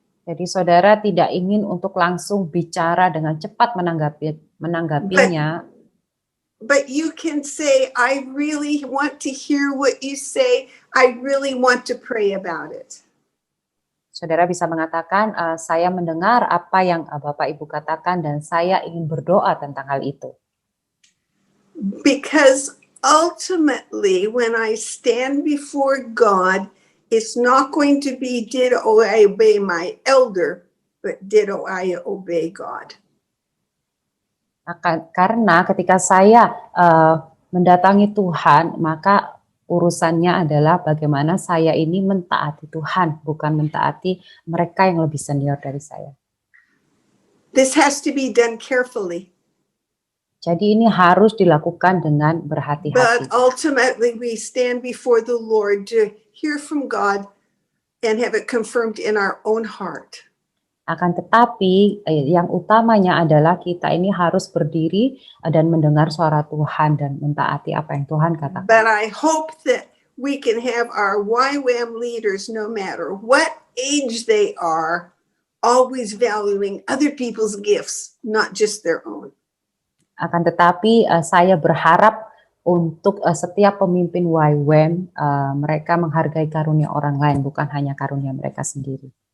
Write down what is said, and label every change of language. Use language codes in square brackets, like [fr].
[id] Jadi saudara tidak ingin untuk langsung bicara dengan cepat menanggapinya. [en] But you can say, I really want to hear what you say. I really want to pray about it. [id] Saudara bisa mengatakan, saya mendengar apa yang Bapak Ibu katakan dan saya ingin berdoa tentang hal itu. [en] Because ultimately, when I stand before God, it's not going to be did I obey my elder, but did I obey God. [id] Karena ketika saya mendatangi Tuhan, maka urusannya adalah bagaimana saya ini mentaati Tuhan, bukan mentaati mereka yang lebih senior dari saya. [en] This has to be done carefully. [id] Jadi ini harus dilakukan dengan [en] But [id] berhati-hati. [en] ultimately, we stand before the Lord to hear from God and have it confirmed in our own heart. [id] Akan tetapi yang utamanya adalah kita ini harus berdiri dan mendengar suara Tuhan dan mentaati apa yang Tuhan katakan. [en] But I hope that we can have our YWAM leaders, no matter what age they are, always valuing other people's gifts, not just their own. [id] Akan tetapi saya berharap untuk setiap pemimpin YWAM mereka menghargai karunia orang lain, bukan hanya karunia mereka sendiri.